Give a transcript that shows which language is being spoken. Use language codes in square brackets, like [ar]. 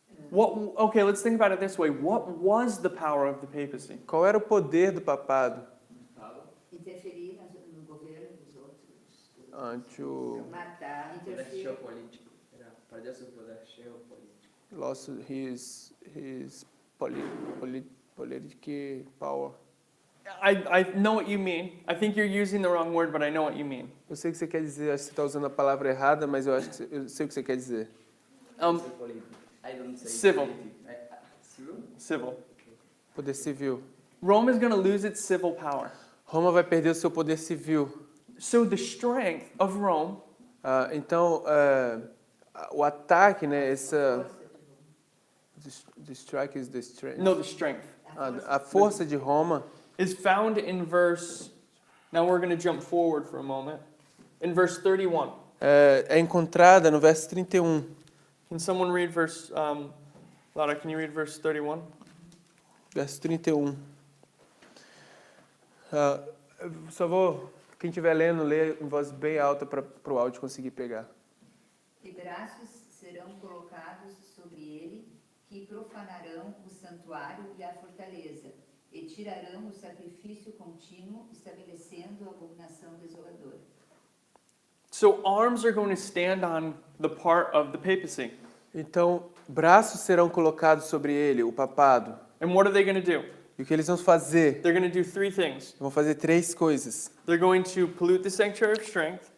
[en] Okay, let's think about it this way. What was the power of the papacy? [pt] Qual era o poder do papado? Interferir no governo dos outros. [en] Until [pt] Matar, Poder interferir. geopolítico. Era perder seu poder geopolítico. [en] lost his political power. I know what you mean. I think you're using the wrong word, but I know what you mean. [pt] Eu sei o que você quer dizer, acho que você está usando a palavra errada, mas eu acho que eu sei o que você quer dizer. [en] Say political. I don't say Civil. political. Civil? Civil. [pt] Poder civil. [en] Rome is going to lose its civil power. [pt] Roma vai perder o seu poder civil. [en] So the strength of Rome [pt] Então, o ataque, né, essa... [en] The strike is the strength. No, the strength [pt] A força de Roma [en] is found in verse. Now we're going to jump forward for a moment. In verse 31. [pt] é encontrada no verso 31. [en] Can someone read verse. Laura, can you read verse 31? [pt] Verso 31. Só vou, quem estiver lendo, lê em voz bem alta para o áudio conseguir pegar. E braços serão colocados sobre ele, que profanarão o santuário e a fortaleza, e tirarão o sacrifício contínuo, estabelecendo a abominação desoladora. [en] So arms are going to stand on the part of the papacy. [pt] Então, braços serão colocados sobre ele, o papado. [en] And what are they going to do? [pt] E o que eles vão fazer? [en] They're going to do three things. [pt] Vão fazer três coisas. [en] They're going to pollute the sanctuary of strength.